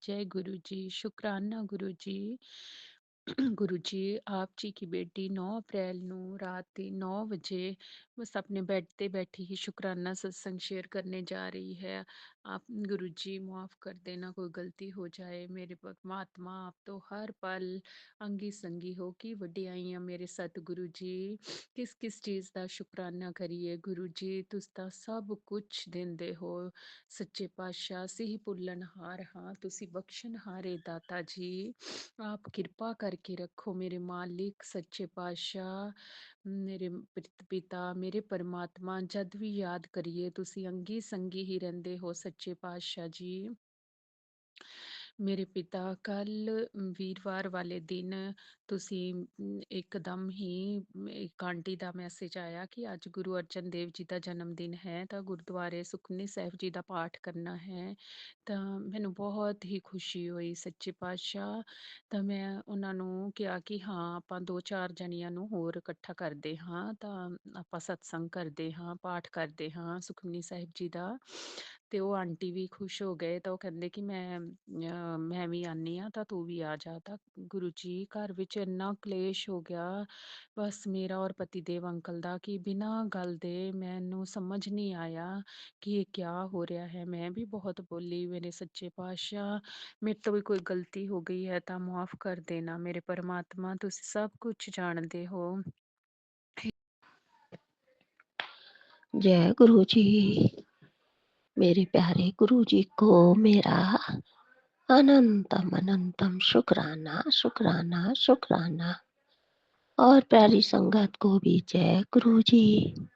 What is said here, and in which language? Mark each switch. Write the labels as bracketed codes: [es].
[hi] जय गुरुजी, शुक्राना गुरुजी। गुरुजी आप जी की बेटी 9 अप्रैल [pa] ਨੂੰ ਰਾਤ ਦੇ 9 ਵਜੇ [hi] बस अपने बेड ਤੇ बैठी ही शुक्राना सत्संग शेयर करने जा रही है। आप गुरुजी माफ कर देना कोई गलती हो जाए। मेरे परमात्मा आप तो हर पल अंगी संगी हो की वड्डियाइयां मेरे सतगुरु जी। किस किस चीज़ [pa] ਦਾ ਸ਼ੁਕਰਾਨਾ ਕਰੀਏ ਗੁਰੂ ਜੀ, ਤੁਸੀਂ ਤਾਂ ਸਭ ਕੁਝ ਦਿੰਦੇ ਹੋ। ਸੱਚੇ ਪਾਤਸ਼ਾਹ ਅਸੀਂ ਭੁੱਲਣਹਾਰ ਹਾਂ, ਤੁਸੀਂ ਬਖਸ਼ਣਹਾਰੇ ਦਾਤਾ ਜੀ। [hi] आप कृपा करके रखो मेरे मालिक सच्चे पातशाह, मेरे पिता मेरे परमात्मा [pa] जद भी याद करिए तुसी अंगी संगी ही रहंदे हो [hi] सच्चे पातशाह जी। [pa] ਮੇਰੇ ਪਿਤਾ ਕੱਲ ਵੀਰਵਾਰ ਵਾਲੇ ਦਿਨ ਤੁਸੀਂ ਇੱਕਦਮ ਹੀ ਇੱਕ ਆਂਟੀ ਦਾ ਮੈਸੇਜ ਆਇਆ ਕਿ ਅੱਜ ਗੁਰੂ ਅਰਜਨ ਦੇਵ ਜੀ ਦਾ ਜਨਮ ਦਿਨ ਹੈ ਤਾਂ ਗੁਰਦੁਆਰੇ ਸੁਖਮਨੀ ਸਾਹਿਬ ਜੀ ਦਾ ਪਾਠ ਕਰਨਾ ਹੈ। ਤਾਂ ਮੈਨੂੰ ਬਹੁਤ ਹੀ ਖੁਸ਼ੀ ਹੋਈ ਸੱਚੇ ਪਾਤਸ਼ਾਹ। ਤਾਂ ਮੈਂ ਉਹਨਾਂ ਨੂੰ ਕਿਹਾ ਕਿ ਹਾਂ ਆਪਾਂ 2-4 ਜਣਿਆਂ ਨੂੰ ਹੋਰ ਇਕੱਠਾ ਕਰਦੇ ਹਾਂ ਤਾਂ ਆਪਾਂ ਸਤਸੰਗ ਕਰਦੇ ਹਾਂ, ਪਾਠ ਕਰਦੇ ਹਾਂ ਸੁਖਮਨੀ ਸਾਹਿਬ ਜੀ ਦਾ। ਤੇ ਉਹ ਆਂਟੀ ਵੀ ਖੁਸ਼ ਹੋ ਗਏ ਤਾਂ ਉਹ ਕਹਿੰਦੇ ਕਿ ਮੈਂ ਵੀ ਆਨੀ ਆ ਤਾਂ ਤੂੰ ਵੀ ਆ ਜਾ। ਤਾਂ ਗੁਰੂ ਜੀ ਘਰ ਵਿੱਚ ਇੰਨਾ ਕਲੇਸ਼ ਹੋ ਗਿਆ ਬਸ ਮੇਰਾ ਔਰ ਪਤੀ ਦੇਵ ਅੰਕਲ ਦਾ ਕਿ ਬਿਨਾਂ ਗੱਲ ਦੇ ਮੈਨੂੰ ਸਮਝ ਨਹੀਂ ਆਇਆ ਕਿ ਇਹ ਕਿਆ ਹੋ ਰਿਹਾ ਹੈ। ਮੈਂ ਵੀ ਬਹੁਤ ਬੋਲੀ ਮੇਰੇ ਸੱਚੇ ਪਾਤਸ਼ਾਹ ਮੇਰੇ ਤੋਂ ਵੀ ਕੋਈ ਗਲਤੀ ਹੋ ਗਈ ਹੈ ਤਾਂ ਮਾਫ ਕਰ ਦੇਣਾ ਮੇਰੇ ਪਰਮਾਤਮਾ ਤੁਸੀਂ ਸਭ ਕੁਝ ਜਾਣਦੇ ਹੋ। [hi] जय गुरु जी। मेरे प्यारे गुरु जी को मेरा अनंतम अनंतम शुक्राना शुक्राना शुक्राना। और प्यारी संगत को भी जय गुरु जी।